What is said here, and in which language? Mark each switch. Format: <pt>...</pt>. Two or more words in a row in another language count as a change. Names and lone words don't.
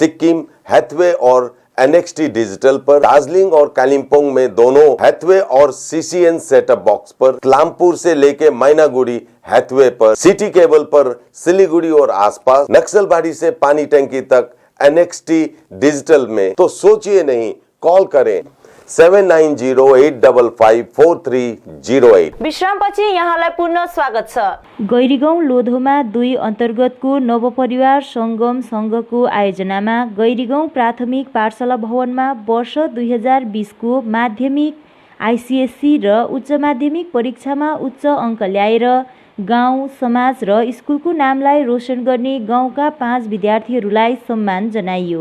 <hi>सिक्किम, हैथवे और NXT डिजिटल पर, दार्जिलिंग और कालिम्पोंग में दोनों हैथवे और CCN</hi> <en>setup box</en> <hi>पर, क्लामपुर से लेके मैनागुड़ी हैथवे पर, सिटी केबल पर सिलीगुड़ी और आसपास, नक्सलबाड़ी से पानी टंकी तक NXT डिजिटल में। तो सोचिए नहीं, कॉल करें 7908554308।</hi> <ne>विश्रामपछि यहाँलाई पुनः स्वागत छ। गैरीगाउँ लोधोमा 2 अन्तर्गतको नवपरिवार सङ्गम सङ्घको आयोजनामा गैरीगाउँ प्राथमिक पाठशाला भवनमा वर्ष 2020 को माध्यमिक ICSE र उच्च माध्यमिक परीक्षामा उच्च अङ्क ल्याएर गाउँ, समाज र स्कुलको नामलाई रोशन गर्ने गाउँका 5 विद्यार्थीहरूलाई सम्मान जनाइयो।</ne>